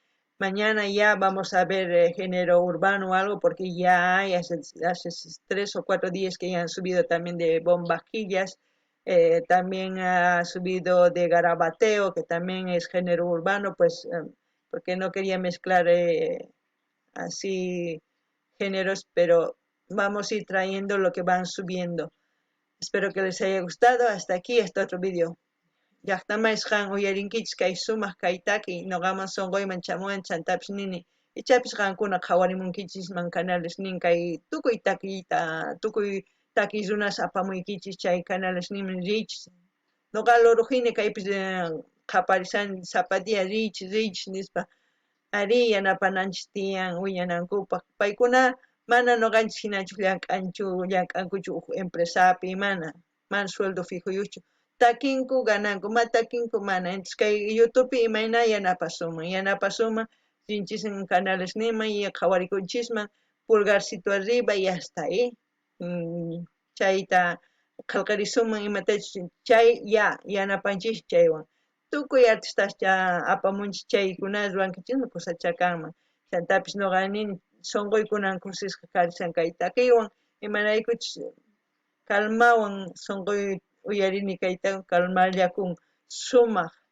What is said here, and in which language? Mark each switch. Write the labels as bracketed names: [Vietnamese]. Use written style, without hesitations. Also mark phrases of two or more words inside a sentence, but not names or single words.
[Spanish] Mañana ya vamos a ver género urbano o algo, porque ya hay hace 3 o 4 días que ya han subido también de bombajillas, también ha subido de garabateo, que también es género urbano, pues porque no quería mezclar así géneros, pero vamos a ir trayendo lo que van subiendo. Espero que les haya gustado. Hasta aquí este otro vídeo. [Quechua] Llaqtamaysiqan uyarinkichis kay sumaq kaytaki noqaman sunquyman chamuwan chantapis nini ichapis qankuna qhawarimunkichisman canales nin kay tukuy takiyta tukuy takiy runas apamuykichis chay canales ninman riychis noqa lorujini kaypis qaparisani sapatiya riychis nispa ari yanapananchis tiyan willanankupaq paykuna mana noqanchis hinachu llank'ankuchu huk empresapi mana sueldo fijuyuchu takinku gananku ma takinku mana entonces kay YouTube imayna yanapasuman rinchis canales niman y qhawarikunchisman [Spanish] pulgarcito arriba y hasta ahí [Quechua] chayta qillqarisuman imatachus chay yanapanchis chaywan tukuy artistascha apamunchis chaykuna ruwankichismi kusacha kanman chantapis noqa nini sunquykunan kusisqa karishan kay takiwan imanaykuchus calmawan sunquy uyarini kayta calmallakun sumaq